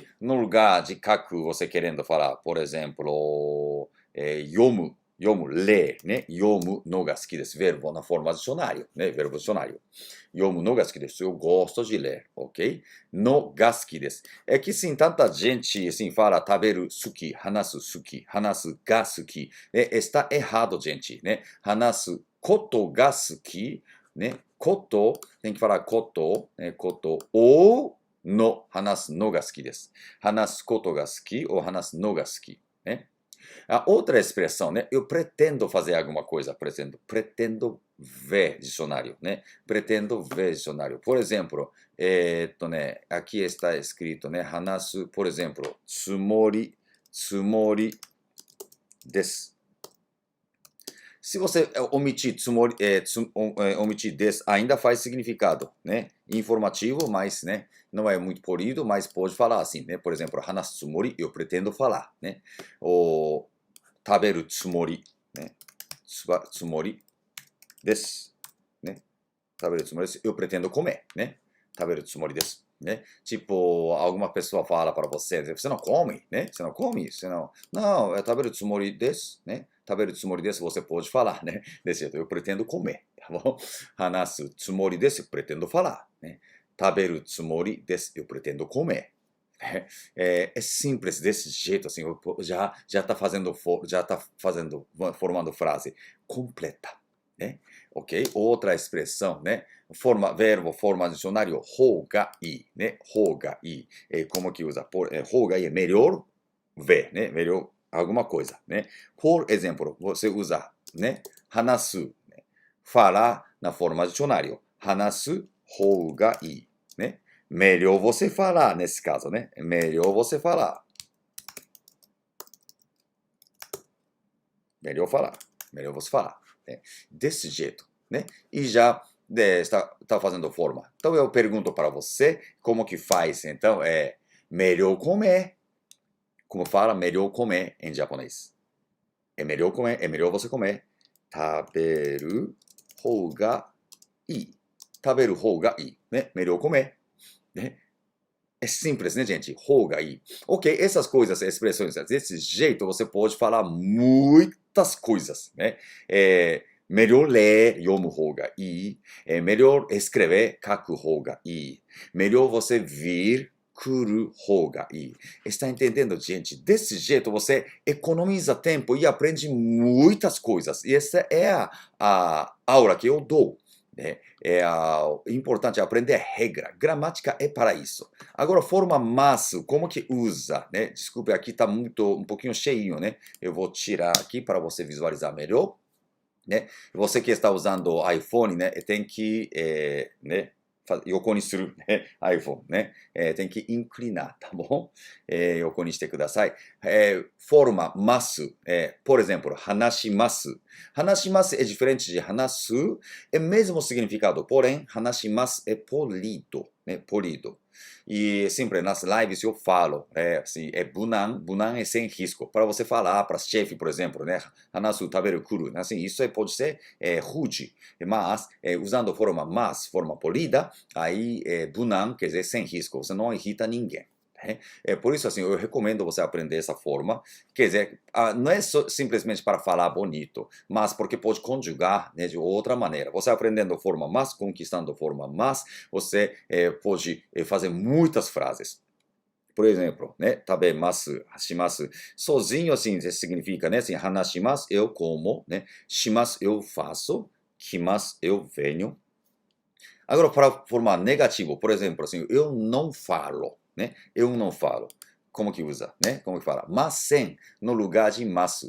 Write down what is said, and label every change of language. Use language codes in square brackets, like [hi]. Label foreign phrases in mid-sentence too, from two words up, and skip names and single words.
[pt] No lugar de kaku, você querendo falar, por exemplo, yomu, ler, né? [ja] 読むのが好きです. [pt] Verbo na forma dicionário, né? Verbo dicionário. [ja] 読むのが好きです. [pt] Eu gosto de ler, ok? [ja] のが好きです. [pt] É que sim, tanta gente assim fala [ja] 食べる好き, 話すが好き. [pt] Está errado, gente, né? [ja] 話すことが好き, [pt] né? Koto, tem que falar koto, né? Koto ou no, [ja] 話すのが好きです。話すことが好きou 話すのが好き。Né? [pt] A outra expressão, né? Eu pretendo fazer alguma coisa. Pretendo ver dicionário, né? Pretendo ver dicionário. Por exemplo, aqui está escrito, né? [ja] 話す, [pt] por exemplo, [ja] つもりです。 [pt] Se você omitir omitir des, ainda faz significado, né? Informativo, mas, né? Não é muito polido, mas pode falar assim, né? Por exemplo, [ja] 話すつもり, [pt] eu pretendo falar, né? O [ja] 食べるつもり, [pt] né? [ja] つもりです, né? 食べるつもりです, [pt] eu pretendo comer, né? [ja] 食べるつもりです. [pt] Né? Tipo, alguma pessoa fala para você, você não come, né? Você não come, não, é [ja] 食べるつもりです, [pt] né? [ja] 食べるつもりです, [pt] você pode falar, né? Desse jeito, eu pretendo comer, tá bom? [ja] 話すつもりです, [pt] eu pretendo falar, né? [ja] 食べるつもりです, [pt] eu pretendo comer. É simples desse jeito, assim, já está formando frase completa, né? Ok? Outra expressão, né? Verbo, forma dicionário, [ja] 方がいい, né? 方がいい. [pt] Como que usa? [ja] 方がいい [pt] é melhor ver, né? Melhor alguma coisa, né? Por exemplo, você usa, né? [ja] 話す, [pt] né? Falar na forma dicionário. [ja] 話す方がいい, [pt] né? Melhor você falar nesse caso, né? Melhor você falar. Melhor você falar. Né? Desse jeito, né? E já está fazendo forma. Então eu pergunto para você como que faz. Então melhor comer. Como fala melhor comer em japonês? É melhor comer, é melhor você comer. [ja] 食べる方がいい. 食べる方がいい. [pt] Né? Melhor comer. Né? É simples, né, gente? [ja] 方がいい. [pt] Ok, essas coisas, expressões, desse jeito você pode falar muitas coisas, né? Melhor ler, [ja] 読む方がいい. [pt] Melhor escrever, [ja] 書く方がいい. [pt] Melhor você vir, [ja] 来る方がいい. [pt] Está entendendo, gente? Desse jeito você economiza tempo e aprende muitas coisas. E essa é a aula que eu dou. É importante aprender regra. Gramática é para isso. Agora, forma mas, como que usa? Né? Desculpe, aqui está um pouquinho cheio, né? Eu vou tirar aqui para você visualizar melhor. Né? Você que está usando iPhone, né? Tem que, né? [ja] 横にする、ね、iPhone ね、 [pt] tem que inclinar, tá bom? [ja] 横にしてください。 [pt] forma mas, por exemplo, [ja] 話します。 [pt] 話します é diferente de 話す, é mesmo significado, porém, 話します é polido, né? Polido. E sempre nas lives eu falo, assim, bunan, bunan é sem risco. Para você falar para chefe, por exemplo, né? [ja] 話す、食べる, [pt] kuru, assim, isso pode ser rude, mas usando forma mas, forma polida, aí bunan quer dizer sem risco, você não irrita ninguém. Por isso, assim, eu recomendo você aprender essa forma. Quer dizer, não é simplesmente para falar bonito, mas porque pode conjugar, né, de outra maneira. Você aprendendo forma mas, conquistando forma mas, você pode fazer muitas frases. Por exemplo, né, [ja] 食べます、します. [pt] Sozinho, assim, significa, né, assim, hanashimasu, eu como, né, shimasu, eu faço, kimasu, eu venho. Agora, para formar negativo, por exemplo, assim, eu não falo, né? Eu não falo. Como que usa, né? Como que fala? Masen no lugar de masu.